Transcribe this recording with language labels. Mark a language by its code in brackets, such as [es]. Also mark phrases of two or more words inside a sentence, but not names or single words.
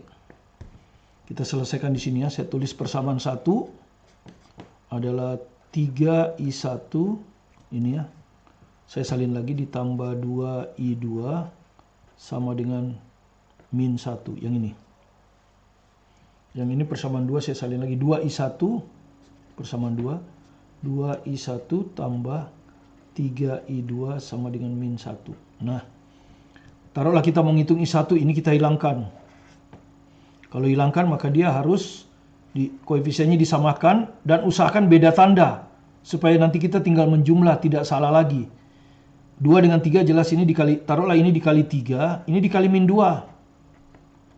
[id] Kita selesaikan di sini ya. Saya tulis persamaan 1 adalah 3I1 ini ya. Saya salin lagi ditambah 2I2 sama dengan min 1 yang ini. Yang ini persamaan 2 saya salin lagi 2I1 persamaan 2. 2I1 tambah 3I2 sama dengan min 1. Nah, taruhlah kita menghitung I1 ini kita hilangkan. Kalau hilangkan maka dia harus koefisiennya disamakan dan usahakan beda tanda supaya nanti kita tinggal menjumlah tidak salah lagi. 2 dengan 3 jelas ini dikali, taruhlah ini dikali 3, ini dikali min 2.